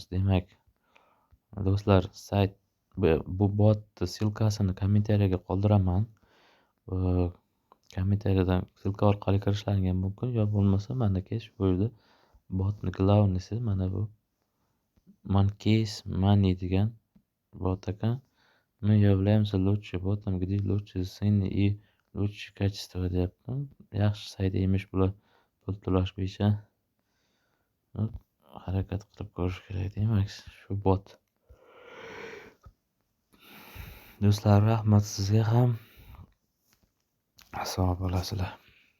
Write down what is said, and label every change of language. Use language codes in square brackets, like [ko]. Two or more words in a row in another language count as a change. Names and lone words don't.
[uz] Demak, do'stlar, sayt bu botni silkasini kommentariyaga qoldiraman. Kommentariyadan silka orqali kirishlaringiz mumkin, yo bo'lmasa mana shu yerda botni glavnisi mana bu Monkeys Money degan bot ekan. [ru] Мы являемся лучшим ботом, где лучшие цены и лучшее качество deyapti. [uz] Yaxshi sayt emish bular pul to'lash bo'yicha. Harakat qilib ko'rish kerak. Demak, shu bot. Do'stlar, rahmat sizga ham. Sog' bo'lasizlar.